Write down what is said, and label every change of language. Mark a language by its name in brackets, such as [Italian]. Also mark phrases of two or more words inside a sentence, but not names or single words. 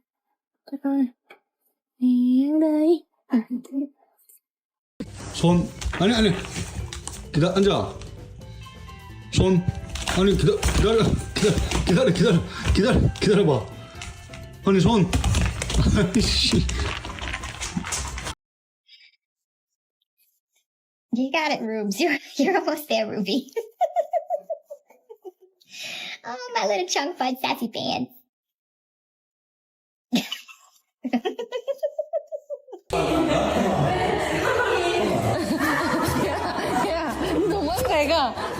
[Vietnamese] Cho coi. Nè, đây. [Korean] 손 아니 앉아. 손 아니 기다려봐. 아니 손 아이씨. [English] You got it, Rubes. You're almost there, Ruby. Oh, my little chunk fudge sassy pants. [Korean] 도망가.